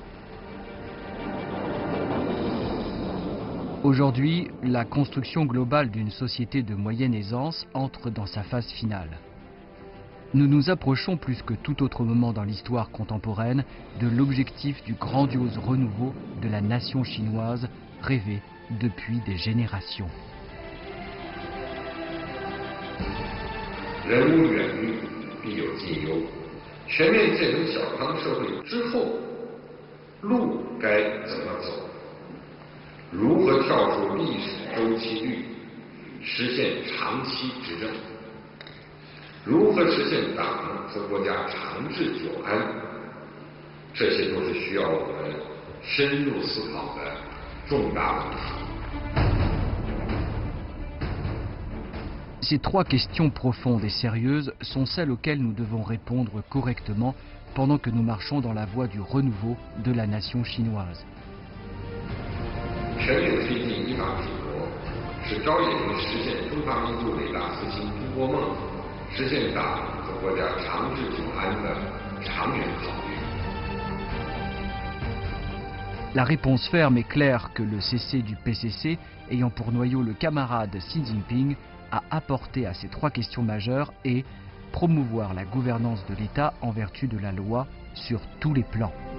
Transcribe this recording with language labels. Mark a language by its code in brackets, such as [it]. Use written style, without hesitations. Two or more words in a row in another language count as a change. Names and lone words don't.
[fr] Aujourd'hui, la construction globale d'une société de moyenne aisance entre dans sa phase finale. Nous nous approchons plus que tout autre moment dans l'histoire contemporaine de l'objectif du grandiose renouveau de la nation chinoise rêvé depuis des générations. [zh] 人无远虑，必有近忧。全面建成小康社会之后，路该怎么走？如何跳出历史周期率，实现长期执政？如何实现党和国家长治久安？这些都是需要我们深入思考的重大问题。 [fr] Ces trois questions profondes et sérieuses sont celles auxquelles nous devons répondre correctement pendant que nous marchons dans la voie du renouveau de la nation chinoise. [zh] 全面推进依法治国，是着眼于实现中华民族伟大复兴中国梦、实现党和国家长治久安的长远考虑。 [fr] La réponse ferme et claire que le CC du PCC, ayant pour noyau le camarade Xi Jinping, a apporté à ces trois questions majeures est promouvoir la gouvernance de l'État en vertu de la loi sur tous les plans.